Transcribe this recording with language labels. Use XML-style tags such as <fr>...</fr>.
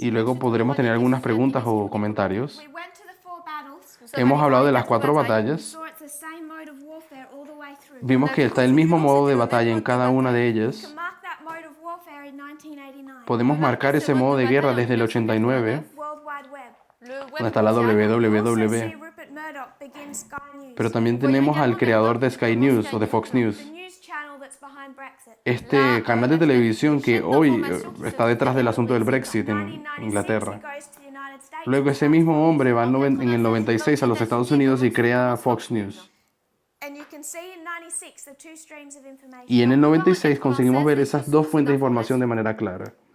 <es>y luego podremos tener algunas preguntas o comentarios,</es> <en>We went to the 4 battles.</en> <es>hemos hablado de las 4 batallas.</es> <en>Saw it's the same mode of warfare all the way through.</en> <es>Vimos que está el mismo modo de batalla en cada una de</es> <en>We</en> <es>ellas.</es> <en>can mark that mode of warfare in 1989.</en> <es>Podemos marcar ese modo de guerra desde el 89,</es> <en>World Wide Web.</en> <es>donde está la Also see www.</es> <en>Rupert Murdoch begin Sky News.</en> <es>Pero también tenemos al creador de Sky News o de Fox News,</es> <en>The news channel that's behind Brexit.</en> <es>este canal de televisión que hoy está detrás del asunto del Brexit en Inglaterra.</es> <en>Goes to the United States.</en> <es>Luego ese mismo hombre va en el 96 a los Estados Unidos y crea Fox News.</es> <en>And you can see in 96 the 2 streams of information.</en> <es>Y en el 96 conseguimos ver esas 2 fuentes de información de manera clara.</es>